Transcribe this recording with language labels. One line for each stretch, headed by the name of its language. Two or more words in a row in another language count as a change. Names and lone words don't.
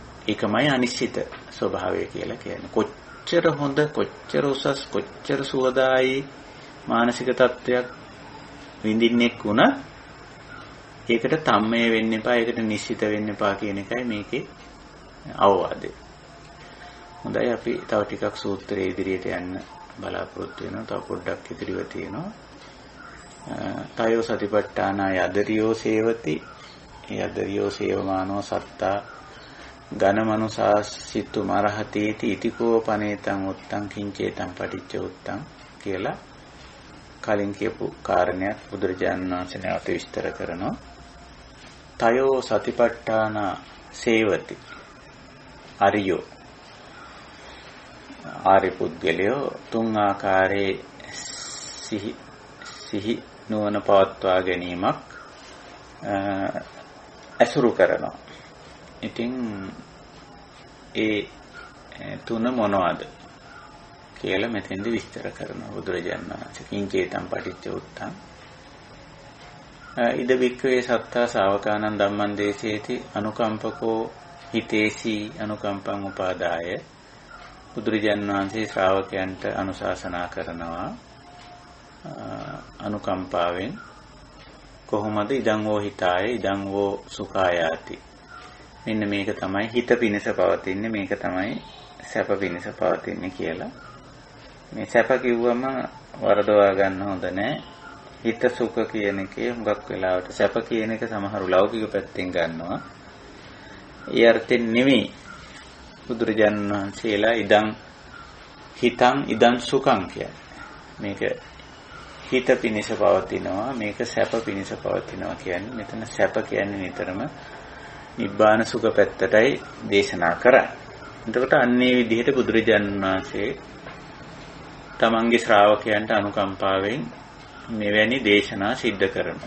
Sinhala: ඒකමයි අනිශ්චිත ස්වභාවය කියලා කියන්නේ. කොච්චර හොඳ, කොච්චර උසස්, කොච්චර සුවදායි මානසික තත්වයක් විඳින්නෙක් වුණත් ඒකට තම්මේ වෙන්න එපා, ඒකට නිශ්චිත වෙන්න එපා කියන එකයි මේකේ අවවාදය. හොඳයි, අපි තව ටිකක් සූත්‍රයේ ඉදිරියට යන්න බලාපොරොත්තු වෙනවා.
Pali: තව පොඩ්ඩක් ඉදිරියව තියෙනවා. තයෝ සතිපට්ඨාන යදරියෝ සේවති යදරියෝ සේවමානෝ සත්තා ඝනමනුසාසිතු මරහතේති ඉතිකෝ පනේතං උත්තං කිංචේතං පටිච්ච උත්තං
Sinhala: කියලා කලින් කියපු කාරණයක් බුදුරජාණන් වහන්සේ නැවත විස්තර කරනවා.
Pali: තයෝ සතිපට්ඨාන සේවති අරියෝ
Sinhala: ආරි පුද්ගලයෝ තුන් ආකාරයේ සිහි නුවණ පවත්වා ගැනීමක් අසුරු කරනවා. ඉතින් ඒ තුන මොනවද කියලා මෙතෙන්දි විස්තර කරනවා බුදුරජාණන් වහන්සේ.
Pali: කිංචේතං පටිච්ච උත්තං ඉද වික්ඛවේ සත්තා ශාවකානං ධම්මං දේසේති අනුකම්පකෝ හිතේසි අනුකම්පං උපාදාය.
Sinhala: බුදුරජාණන් වහන්සේ ශ්‍රාවකයන්ට අනුශාසනා කරනවා අනුකම්පාවෙන් කොහොමද
Pali: ඉදං වෝ හිතාය ඉදං වෝ සුඛායාති.
Sinhala: මෙන්න මේක තමයි හිත පිණිස පවතින්නේ, මේක තමයි සැප පිණිස පවතින්නේ කියලා. මේ සැප කිව්වම වරදවා ගන්න හොඳ නැහැ. හිත සුඛ කියන එකේ හුඟක් වෙලාවට සැප කියන එක සමහරු ලෞකික පැත්තෙන් ගන්නවා. ඒ අර්ථයෙන් නෙමෙයි බුදුරජාණන් වහන්සේලා
Pali: ඉදං හිතං ඉදං සුඛං
Sinhala: කියන්නේ. මේක හිත පිණිස පවතිනවා, මේක සැප පිණිස පවතිනවා කියන්නේ. මෙතන සැප කියන්නේ නිතරම
Pali: නිබ්බාන සුඛ
Sinhala: පැත්තටයි දේශනා කරන්නේ. එතකොට අන්නේ විදිහට බුදුරජාණන් වහන්සේ තමන්ගේ ශ්‍රාවකයන්ට අනුකම්පාවෙන් මෙවැනි දේශනා සිද්ධ කරනවා.